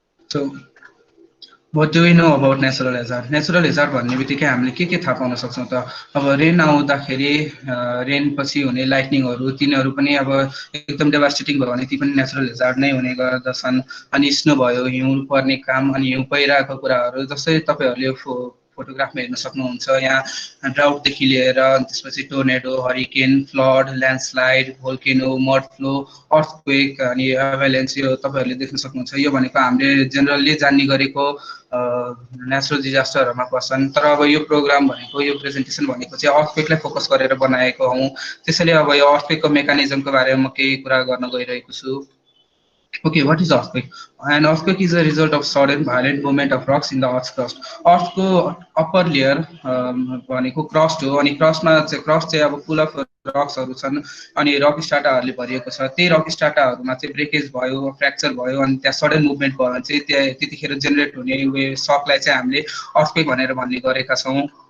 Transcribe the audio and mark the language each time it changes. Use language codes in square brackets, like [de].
[en] So, what do we know about natural hazard? [ne] Natural hazard भन्ने बित्तिकै हामीले के थाहा पाउन सक्छौँ त? अब रेन आउँदाखेरि रेन पछि हुने लाइटनिङहरू तिनीहरू पनि अब एकदम डेभास्टेटिङ भयो भने ती पनि नेचुरल हेजार्ड नै हुने गर्दछन्। अनि स्नो भयो, हिउँ पर्ने काम अनि हिउँ पहिराको कुराहरू जस्तै तपाईँहरूले फोटोग्राफमा हेर्न सक्नुहुन्छ। यहाँ ड्राउटदेखि लिएर त्यसपछि tornado, hurricane, flood, landslide, भोल्केनो, mud flow, earthquake अनि एभालान्च यो तपाईँहरूले देख्न सक्नुहुन्छ। यो भनेको हामीले जेनरली जान्ने गरेको नेचुरल डिजास्टरहरूमा पर्छन्। तर अब यो प्रोग्राम भनेको, यो प्रेजेन्टेसन भनेको चाहिँ अर्थक्वेकलाई फोकस गरेर बनाएको हौँ। त्यसैले अब यो अर्थक्वेकको मेकानिजमको बारेमा म केही कुरा गर्न गइरहेको छु। [en] Okay, what is earthquake? An earthquake is a result of sudden violent movement of rocks in the Earth's crust. [ne] Earth को upper layer भनेको क्रस्ट हो अनि क्रस्ट चाहिँ अब पुल अफ रक्सहरू छन् अनि रक स्टार्टाहरूले भरिएको छ। त्यही रक स्टार्टाहरूमा चाहिँ ब्रेकेज भयो, फ्र्याक्चर भयो अनि त्यहाँ सडन मुभमेन्ट भयो भने चाहिँ त्यतिखेर जेनेरेट हुने सकलाई चाहिँ हामीले अर्थक्वेक भनेर भन्ने गरेका छौँ।